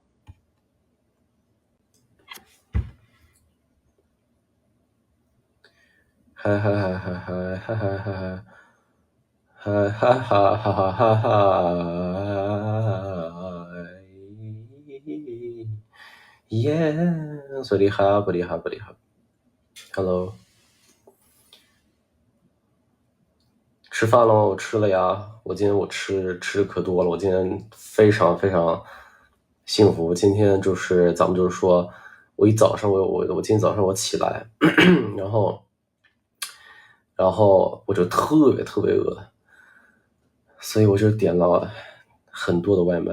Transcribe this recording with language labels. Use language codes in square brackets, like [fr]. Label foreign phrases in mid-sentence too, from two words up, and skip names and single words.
[th] 嗨嗨嗨嗨嗨嗨嗨嗨嗨嗨哈哈哈哈哈！耶， สวัสดีครับสวัสดีครับสวัสดีครับ ，Hello， [zh] 吃饭喽，吃了呀。今天我吃可多了，我今天非常非常幸福。今天就是咱们就是说，我一早上我今天早上我起来，然后我就特别特别饿，所以我就点了很多的外卖。